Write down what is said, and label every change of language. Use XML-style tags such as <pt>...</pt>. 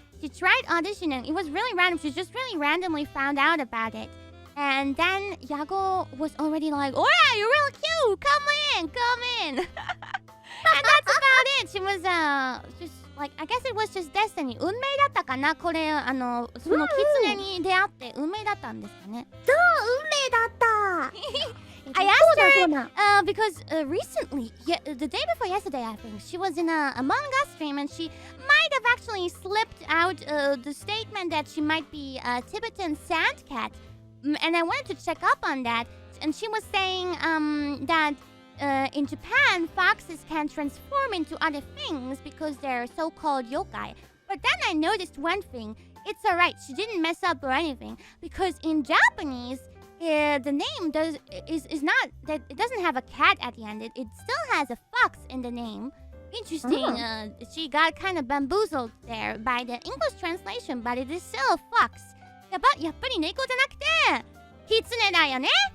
<en>She tried auditioning. It was really random. She just really randomly found out about it. And then Yago was already like, oh yeah, you're really cute. Come in. And that's about it. She was just like, I guess it was just destiny.</en> <ja>運命だったかな？これその狐に出会って運命だったんですかね？そう、運命だった。</ja> <en>I asked her because recently, the day before yesterday, I think, she was in a Among Us stream, and she might have actually slipped out the statement that she might be a Tibetan sand cat. And I wanted to check up on that. And she was saying that in Japan, foxes can transform into other things because they're so-called yokai. But then I noticed one thing. It's alright, she didn't mess up or anything. Because in Japanese, the name is not that it doesn't have a cat at the end. It still has a fox in the name. Interesting. She got kind of bamboozled there by the English translation, but it is still a fox.</en> <ja>やっぱり猫じゃなくて狐だよね。</ja>